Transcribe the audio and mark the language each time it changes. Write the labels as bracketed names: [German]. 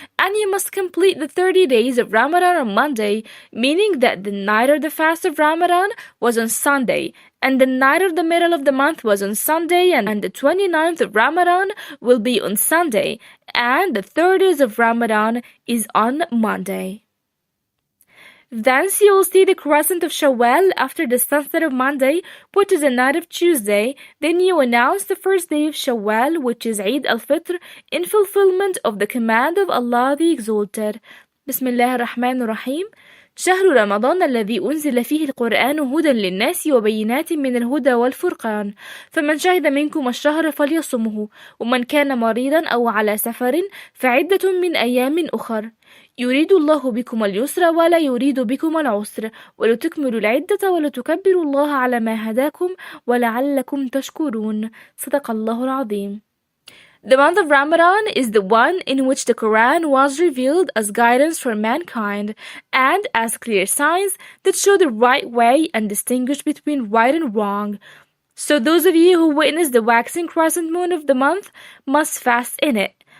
[English] and you must complete the 30 days of Ramadan on Monday, meaning that the night of the fast of Ramadan was on Sunday, and the night of the middle of the month was on Sunday, and the 29th of Ramadan will be on Sunday, and the 30th of Ramadan is on Monday. Thence you will see the crescent of Shawwal after the sunset of Monday, which is the night of Tuesday. Then you announce the first day of Shawwal, which is Eid Al-Fitr, in fulfillment of the command of Allah the Exalted. Bismillah ar-Rahman ar-Rahim. [Arabic] شهر رمضان الذي أنزل فيه القرآن هدى للناس وبينات من الهدى والفرقان فمن شهد منكم الشهر فليصمه ومن كان مريضا أو على سفر فعدة من أيام أخر يريد الله بكم اليسر ولا يريد بكم العسر ولتكملوا العدة ولتكبروا الله على ما هداكم ولعلكم تشكرون صدق الله العظيم. [English] The month of Ramadan is the one in which the Quran was revealed as guidance for mankind and as clear signs that show the right way and distinguish between right and wrong. So those of you who witness the waxing crescent moon of the month must fast in it.